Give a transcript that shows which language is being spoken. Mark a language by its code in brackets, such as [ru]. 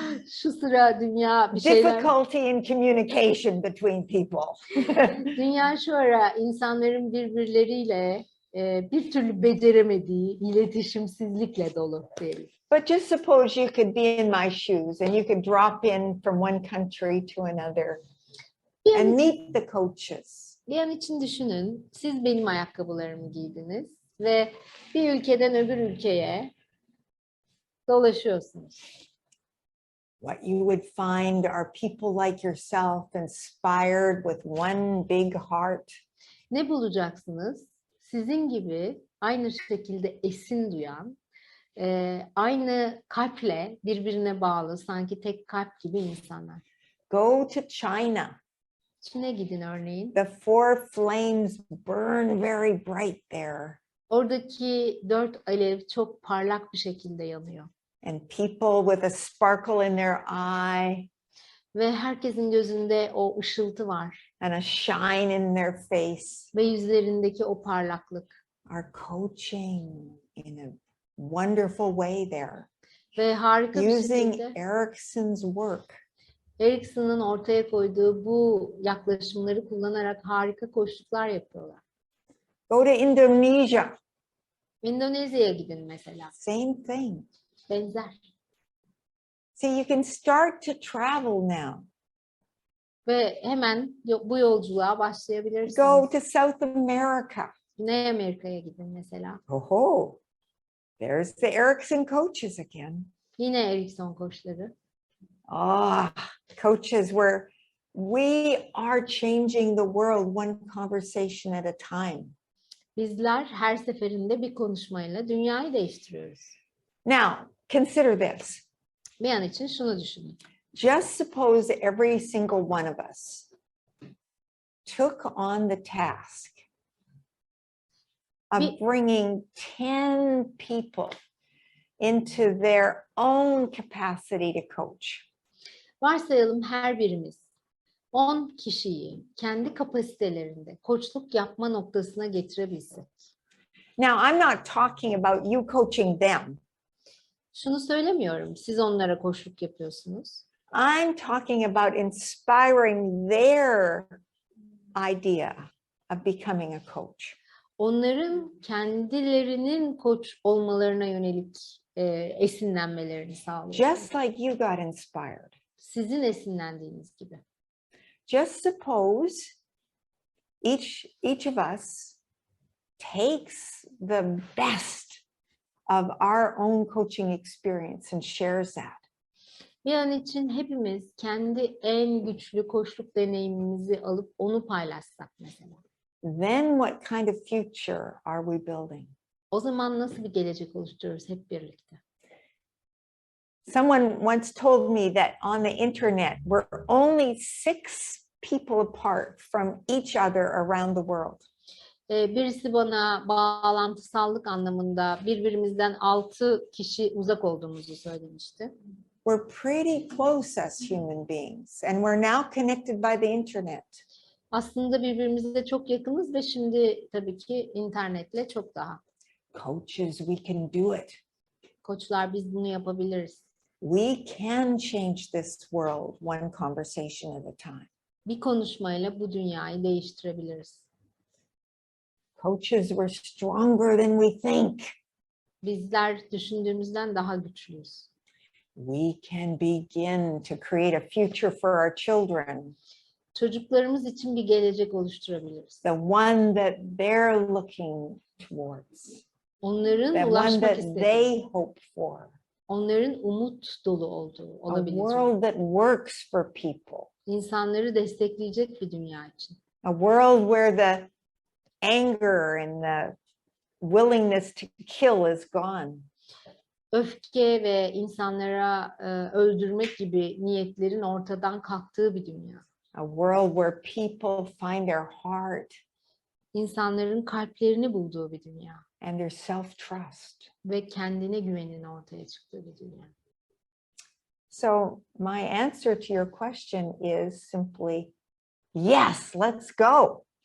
[tr] Şu sıra dünya bir şeyler... [en] Difficulty in communication between people. [tr] Dünya şu ara insanların birbirleriyle bir türlü beceremediği iletişimsizlikle dolu diyelim. [en] But just suppose you could be in my shoes and you could drop in from one country to another and meet the coaches. [tr] Bir an için düşünün, siz benim ayakkabılarımı giydiniz ve bir ülkeden öbür ülkeye dolaşıyorsunuz. [en] What you would find are people like yourself, inspired with one big heart. [tr] Ne bulacaksınız? Sizin gibi aynı şekilde esin duyan, aynı kalple birbirine bağlı, sanki tek kalp gibi insanlar. [en] Go to China. [tr] Çin'e gidin örneğin. [en] The four flames burn very bright there. [tr] Oradaki 4 alev çok parlak bir şekilde yanıyor. [en] And people with a sparkle in their eye. [tr] Ve herkesin gözünde o ışıltı var. [en] And a shine in their face. [tr] Ve yüzlerindeki o parlaklık. [en] Are coaching in a wonderful way there. [tr] Ve harika bir [en] Using [tr] şekilde [en] Erickson's work. [tr] Erickson'un ortaya koyduğu bu yaklaşımları kullanarak harika koçluklar yapıyorlar. [en] Go to Indonesia. [tr] Endonezya'ya gidin mesela. [en] Same thing. [tr] Benzer. [en] See, you can start to travel now. [tr] Ve hemen bu yolculuğa başlayabilirsiniz. [en] Go to South America. [tr] Güney Amerika'ya gidin mesela. [en] Oh, there's the Erickson coaches again. [tr] Yine Erickson koçları. [en] Coaches where we are changing the world one conversation at a time. [tr] Bizler her seferinde bir konuşmayla dünyayı değiştiriyoruz. [en] Now, consider this. [tr] Bir an için şunu düşünün. [en] Just suppose every single one of us took on the task of bringing 10 people into their own capacity to coach. [tr] Varsayalım her birimiz 10 kişiyi kendi kapasitelerinde koçluk yapma noktasına getirebilsek. [en] Now, I'm not talking about you coaching them. [tr] Şunu söylemiyorum, siz onlara koçluk yapıyorsunuz. [en] I'm talking about inspiring their idea of becoming a coach. [tr] Onların kendilerinin koç olmalarına yönelik esinlenmelerini sağlıyor. [en] Just like you got inspired. [tr] Sizin esinlendiğiniz gibi. [en] Just suppose each of us takes the best of our own coaching experience and shares that. [tr] Bir an için hepimiz kendi en güçlü koçluk deneyimimizi alıp onu paylaşsak mesela. [en] Then what kind of future are we building? [tr] O zaman nasıl bir gelecek oluşturuyoruz hep birlikte? [en] Someone once told me that on the internet, we're only 6 people apart from each other around the world. [tr] Birisi bana bağlantısallık anlamında birbirimizden 6 kişi uzak olduğumuzu söylemişti. [en] We're pretty close as human beings, and we're now connected by the internet. [tr] Aslında birbirimize çok yakınız ve şimdi tabii ki internetle çok daha. [en] Coaches, we can do it. [tr] Koçlar, biz bunu yapabiliriz. [en] We can change this world one conversation at a time. [tr] Bir konuşmayla bu dünyayı değiştirebiliriz. [en] Coaches, we're stronger than we think. [tr] Bizler düşündüğümüzden daha güçlüyüz. [en] We can begin to create a future for our children. [tr] Çocuklarımız için bir gelecek oluşturabiliriz. [en] The one that they're looking towards. [tr] Onların [en] The one [tr] ulaşmak [en] that [tr] istediği, [en] they hope for. [tr] onların umut dolu olduğu [en] A [tr] olabilecek. [en] world that works for people. [tr] İnsanları destekleyecek bir dünya için. [en] A world where the anger and the willingness to kill is gone. [tr] öfke ve insanlara öldürmek gibi niyetlerin ortadan kalktığı bir dünya. [en] A world where people find their heart [tr] İnsanların kalplerini bulduğu bir dünya [en] and their self-trust. [tr] ve kendine güvenin ortaya çıktığı bir dünya. [en] So my answer to your question is simply, yes, let's go.